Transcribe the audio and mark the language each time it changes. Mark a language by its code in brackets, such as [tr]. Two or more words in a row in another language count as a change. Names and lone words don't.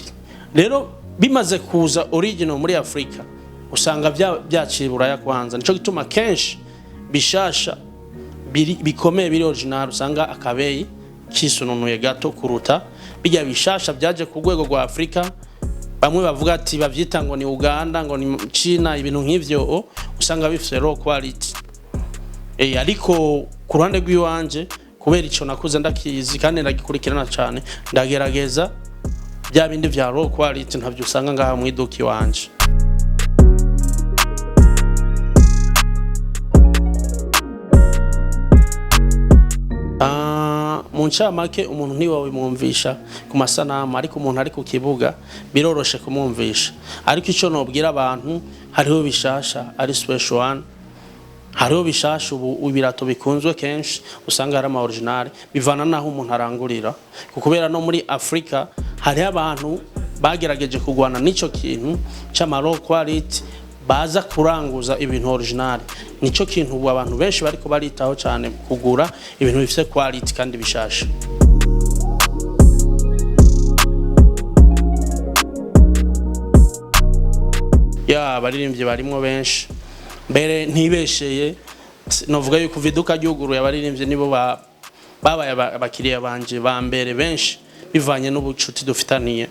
[rn] Rero bimaze kuza original muri Afrika usanga byaciye buraya kwanza nico gituma kenshi bishasha bikomeye biri original usanga akabeyi kisununuye gato kuruta bijya bishasha byaje ku rwego rwa Afrika. Bamwe bavuga ati bavyita ngo ni Uganda ngo ni China ibintu nk'ivyo usanga bifite [en] low quality. [rn] Ariko ku ruhande rw'iwanje kubera ico nakuze ndakizi kandi ndagikurikirana cyane ndagerageza bya bindi vya [en] low quality [rn] ntavyo usanga ngaha mu iduki wanje. Muncamake umuntu ntiwawe mwumvisha ku masanamu ariko umuntu ari ku kibuga biroroshe kumwumvisha ariko ico nobwira abantu hariho bishasha ari [en] special one [rn] hariho bishasha ubu ibirato bikunzwe kenshi usanga ari ama original bivana naho umuntu arangurira kubera no muri Afrika hari abantu bagerageje kugwana nico kintu c'ama [en] low quality [rn] baza kuranguza ibintu original nico kintu ubu abantu benshi bariko baritaho cyane kugura ibintu bifite quality kandi bishasha. Abaririmbyi barimo benshi mbere ntibesheye novuga yuko viduka ryuguruye abaririmbyi nibo babaye abakiriya banje ba mbere benshi bivanye n'ubucuti dufitaniye.